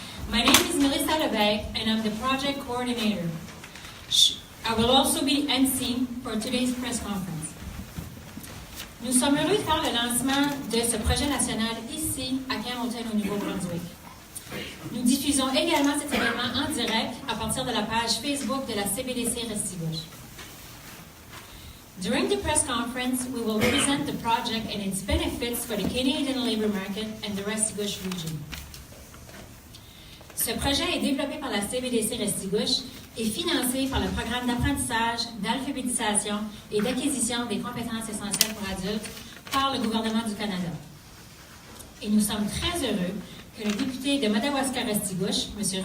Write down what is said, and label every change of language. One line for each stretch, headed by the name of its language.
English: My name is Melissa Lebesgue, and I'm the project coordinator. I will also be MC for today's press conference.
French: Nous sommes heureux de faire le lancement de ce projet national ici, à Campbellton, au Nouveau-Brunswick. Nous diffusons également cet événement en direct à partir de la page Facebook de la CBDC Restigouche.
English: During the press conference, we will present the project and its benefits for the Canadian labour market and the Restigouche region.
French: Ce projet est développé par la CBDC Restigouche et financé par le programme d'apprentissage, d'alphabétisation et d'acquisition des compétences essentielles pour adultes par le gouvernement du Canada. Et nous sommes très heureux que le député de Madawaska-Restigouche, M.